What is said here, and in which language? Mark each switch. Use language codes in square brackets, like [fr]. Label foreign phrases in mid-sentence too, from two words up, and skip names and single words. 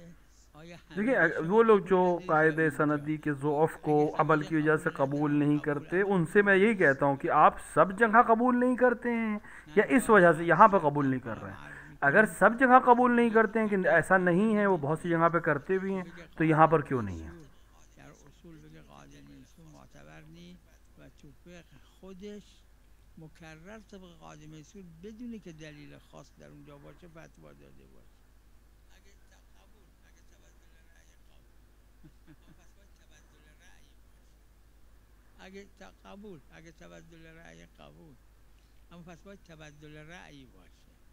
[ur] دیکھیے وہ لوگ جو قاعدے سندی کے ضعف کو عمل کی وجہ سے قبول نہیں کرتے، ان سے میں یہی کہتا ہوں کہ آپ سب جگہ قبول نہیں کرتے ہیں یا اس وجہ سے یہاں پر قبول نہیں کر رہے ہیں. اگر سب جگہ قبول نہیں کرتے ہیں کہ ایسا نہیں ہے، وہ بہت سی جگہ پہ کرتے بھی ہیں، تو یہاں پر کیوں نہیں ہے? [fa] مکرر طبق قاضی میسور بدون که دلیل خاص در اونجا باشه فتوا داده باشه. اگه تبدل رأی قبول، اما پس باید تبدل رأی باشه.